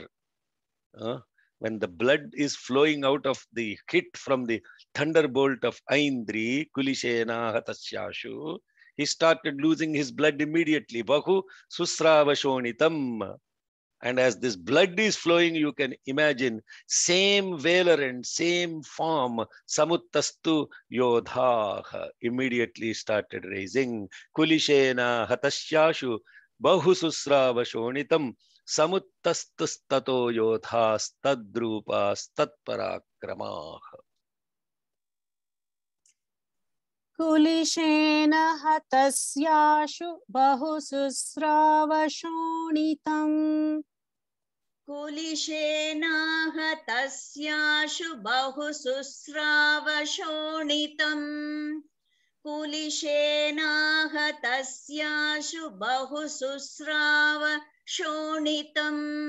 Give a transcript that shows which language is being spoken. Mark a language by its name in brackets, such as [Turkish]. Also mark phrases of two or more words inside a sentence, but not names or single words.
[English] When the blood is flowing out of the hit from the thunderbolt of Aindri, [Sanskrit] कुलिशेन हतस्याशु, [English] he started losing his blood immediately. [Sanskrit] बहु सुस्राव शोणितम्. [English] And as this blood is flowing, you can imagine same valor and same form, [Sanskrit] समुत्तस्थौ योधः, [English] immediately started raising. [Sanskrit] कुलिशेन हतस्याशु बहु सुस्राव शोणितम् समुत्तस्थौ ततो योधः तद्रूपः तत्पराक्रमः. कुलिशेन हतस्याशु बहुसुस्रावशोणितम्. कुलिशेना हतस्याशु बहुसुस्रावशोणितम् कुलिशेना हतस्याशु बहुसुस्रावशोणितम्